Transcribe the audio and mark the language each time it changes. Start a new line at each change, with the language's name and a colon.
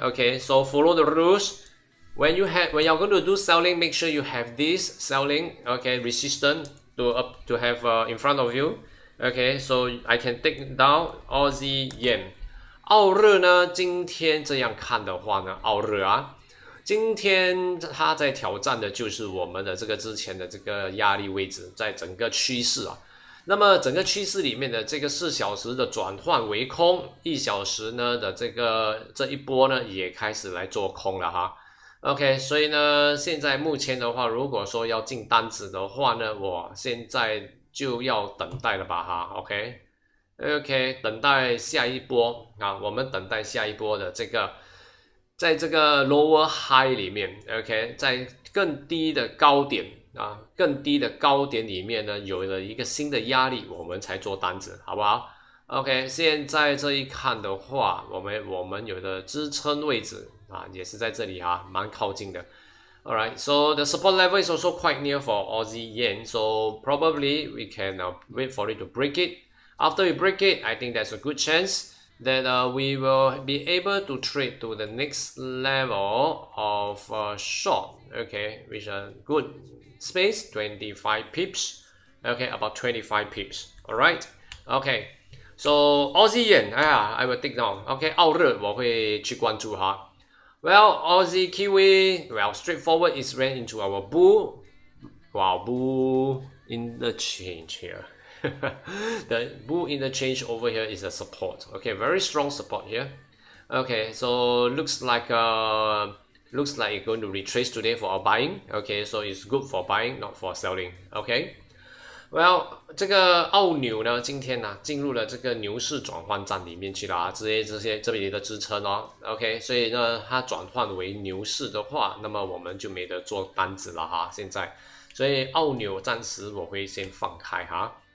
English: Okay, so follow the rules. When you're going to do selling, make sure you have this selling, okay, resistance to have in front of you. Okay, so I can take down Aussie yen.
Chinese: 澳日呢，今天这样看的话呢，澳日啊。今天它在挑战的就是我们的这个之前的这个压力位置，在整个趋势啊。那么整个趋势里面的这个4小时的转换为空，1小时呢的这一波呢也开始来做空了哈。 OK， 所以呢，现在目前的话，如果说要进单子的话呢，我现在就要等待了吧哈。OK， OK， 等待下一波啊，我们等待下一波的这个，在这个
English: lower high
Chinese: 里面 ，OK， 在更低的高点啊，更低的高点里面呢，有了一个新的压力，我们才做单子，好不好？OK， 现在这一看的话，我们有的支撑位置啊，也是在这里啊，蛮靠近的。
English: Alright, so the support level is also quite near for Aussie yen, so probably we can wait for it to break it. After we break it, I think there's a good chance that we will be able to trade to the next level of short, okay, which a good space, 25 pips, okay, about 25 pips, alright, okay. So Aussie yen, I will take down.
Chinese: Okay, 澳日我会去关注哈。
English: Well, Aussie Kiwi, well, straightforward is ran into our bull. Wow, bull interchange here. The bull interchange over here is a support. Okay, very strong support here. Okay, so looks like it's going to retrace today for our buying. Okay, so it's good for buying, not for selling.
Chinese: Okay.Well， 这个澳纽呢，今天呢进入了这个牛市转换站里面去了啊，这里的支撑哦 ，OK， 所以呢它转换为牛市的话，那么我们就没得做单子了哈，现在，所以澳纽暂时我会先放开哈。